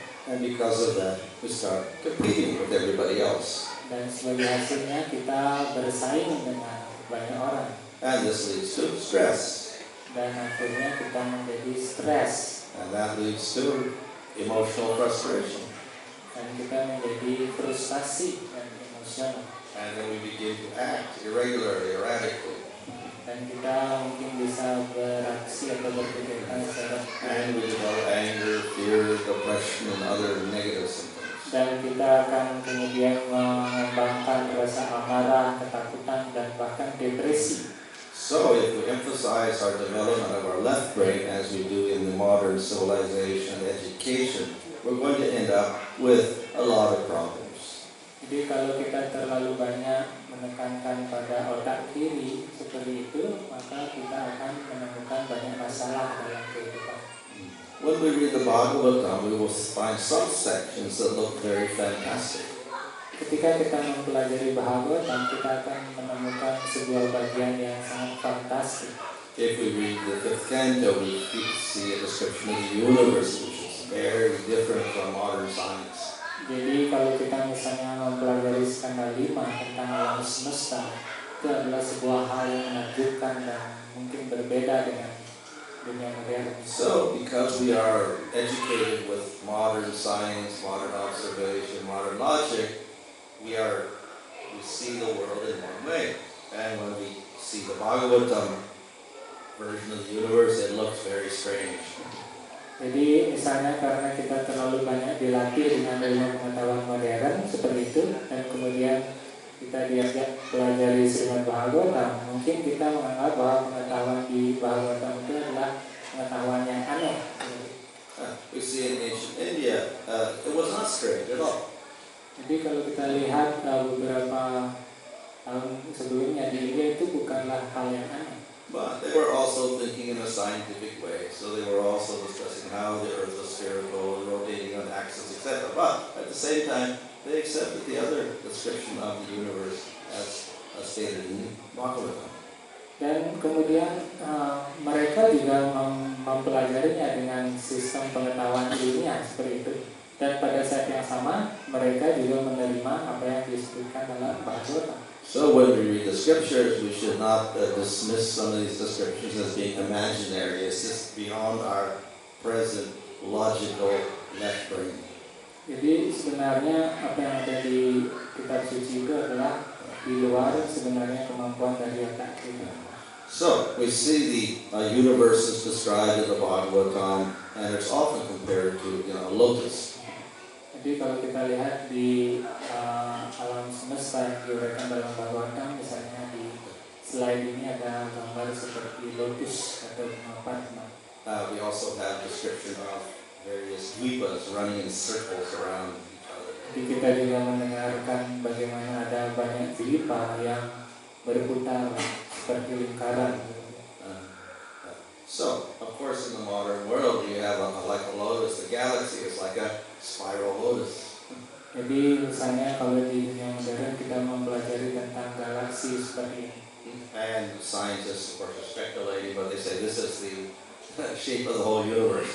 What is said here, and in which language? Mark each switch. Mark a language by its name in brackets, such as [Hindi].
[English] And because of that, we start competing with everybody else. [Indonesian] Dan sebagai hasilnya kita bersaing dengan banyak orang. [English] And this leads to stress. [Indonesian] Dan akhirnya kita menjadi stres. [English] And that leads to emotional frustration. [Indonesian] Dan kita menjadi frustasi dan emosional. [English] And then we begin to act irregularly, erratically. [Indonesian] Dan kita mungkin bisa beraksi atau berpikirkan secara [English] And we develop anger, fear, depression, and other negative symptoms. [Indonesian] dan kita akan kemudian mengembangkan rasa amarah, ketakutan, dan bahkan depresi. [English] So if we emphasize our development of our left brain as we do in the modern civilization and education, we're going to end up with a lot of problems. [Indonesian] Jadi kalau kita terlalu banyak menekankan pada otak kiri seperti itu, maka kita akan menemukan banyak masalah dalam kehidupan. [English] When we read the Bhagavatam, we will find some sections that look very fantastic. [Indonesian] Ketika kita mempelajari Bhagavatam, kita akan menemukan sebuah bagian yang sangat fantastis. [English] If we read the 5th canto, we see a description of the universe, which is very different from modern science. [Indonesian] Jadi kalau kita misalnya mempelajari skala 5 tentang alam semesta, itu adalah sebuah hal yang menakjubkan dan mungkin berbeda dengan dunia modern. [English] So, because we are educated with modern science, modern observation, modern logic, we see the world in one way. And when we see the Bhagavatam version of the universe, it looks very strange. [Indonesian] Jadi misalnya karena kita terlalu banyak dilatih dengan ilmu pengetahuan modern seperti itu, dan kemudian kita diajak pelajari Srimad Bhagavatam, mungkin kita menganggap bahwa pengetahuan di Bhagavatam itu adalah pengetahuan yang aneh. [English] We see in ancient India, it was not strange at all. [Indonesian] Jadi kalau kita lihat beberapa tahun sebelumnya di India itu bukanlah hal yang aneh. [English] But they were also thinking in a scientific way, so they were also discussing how the earth was spherical, rotating on axis, etc. But at the same time, they accepted the other description of the universe as stated in Bhagavatam. [Indonesian] Dan kemudian mereka juga mempelajarinya dengan sistem pengetahuan ilmiah seperti itu. Dan pada saat yang sama, mereka juga menerima apa yang disebutkan dalam Bhagavatam. [English] So when we read the scriptures, we should not dismiss some of these descriptions as being imaginary. It's just beyond our present logical left brain. [Indonesian] Jadi sebenarnya apa yang ada di kitab suci itu adalah di luar sebenarnya kemampuan dari otak kita. [English] So we see the universe is described in the Bhagavatam, and it's often compared to a lotus. [Indonesian] Jadi kalau kita lihat di alam semesta yang diuraikan dalam Bhagavatam, misalnya di slide ini ada gambar seperti lotus atau bunga padma. [English] We also have description of various dvipas running in circles around each other. [Indonesian] Jadi kita juga mendengarkan bagaimana ada banyak dwipa yang berputar seperti lingkaran. [English] So, of course, in the modern world, you have like a lotus. The galaxy is like a spiral lotus. [Indonesian] Jadi misalnya kalau di dunia modern kita mempelajari tentang galaksi seperti ini. [English] And scientists, of course, are speculating, but they say this is the shape of the whole universe.